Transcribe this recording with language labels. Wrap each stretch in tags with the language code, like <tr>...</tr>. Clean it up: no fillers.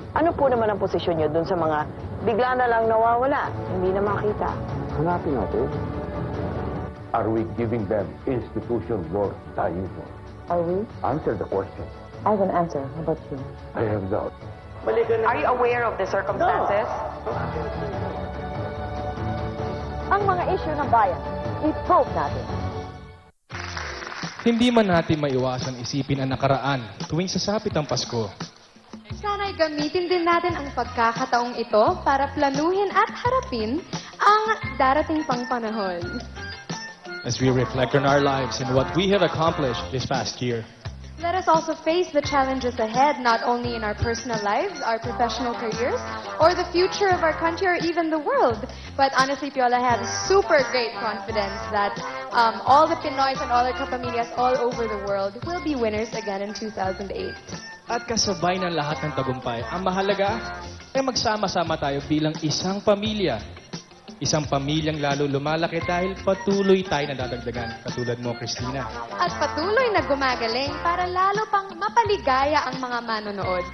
<tl>Ano po naman ang posisyon niyo dun sa mga bigla na lang nawawala, hindi na makita? Hanapin natin.</tl> <en>Are we giving them institutions worth dying for? Are we? Answer the question. I have an answer. How about you? I have doubt. Are you aware of the circumstances?</en> <tl>Ang mga issue ng bayan, i-probe natin. Hindi man natin maiwasan isipin ang nakaraan tuwing sasapit ang Pasko. Sana'y gamitin din natin ang pagkakataong ito para planuhin at harapin ang darating pang panahon.</tl> <en>As we reflect on our lives and what we have accomplished this past year. Let us also face the challenges ahead, not only in our personal lives, our professional careers, or the future of our country or even the world. But honestly, Piola, I have super great confidence that all the Pinoys and all our kapamilyas all over the world will be winners again in 2008.</en> <tl>At kasabay ng lahat ng tagumpay, ang mahalaga ay magsama-sama tayo bilang isang pamilya. Isang pamilyang lalo lumalaki dahil patuloy tayo nadadagdagan, katulad mo, Christina. At patuloy na gumagaling para lalo pang mapaligaya ang mga manonood.</tl>